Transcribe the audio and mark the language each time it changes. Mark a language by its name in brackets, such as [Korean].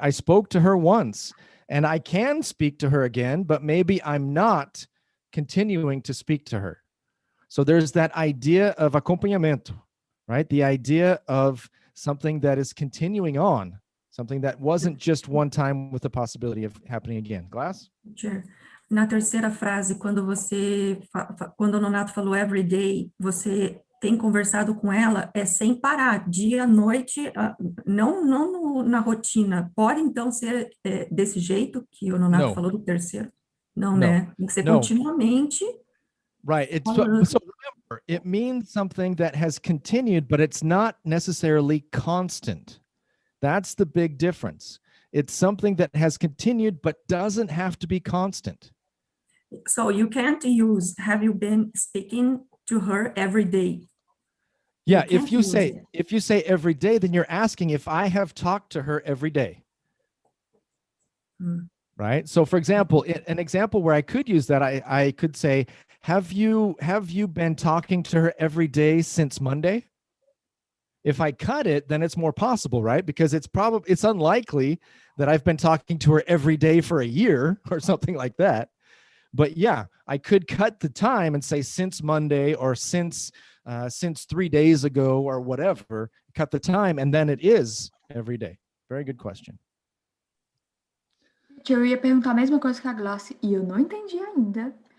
[English] I spoke to her once, and I can speak to her again, but maybe I'm not continuing to speak to her. So there's that idea of acompanhamento, right? The idea of something that is continuing on, something that wasn't just one time with the possibility of happening again. Glass? Sure. [Portuguese] Na terceira frase, quando o Nonato falou [English] every day, [Portuguese] você tem conversado com ela, é sem parar, dia, noite, não na rotina. Pode, então, ser desse jeito que o Nonato falou do terceiro? Não, [English] No. [Portuguese] né? Tem que ser [English] No. [Portuguese] continuamente. [English] Right. It's [Portuguese] Falando. [English] so remember, it means something that has continued, but it's not necessarily constant. That's the big difference. It's something that has continued, but doesn't have to be constant. So you can't use, have you been speaking to her every day? Yeah, can't use it. if you say every day, then you're asking if I have talked to her every day. Hmm. Right? So for example, an example where I could use that, I could say, have you been talking to her every day since Monday? If I cut it, then it's more possible, right? Because it's unlikely that I've been talking to her every day for a year or something like that. But yeah, I could cut the time and say since Monday or since 3 days ago or whatever, cut the time, and then it is every day. Very good question. [Portuguese] Eu ia perguntar a mesma coisa que a Glace e eu não entendi ainda.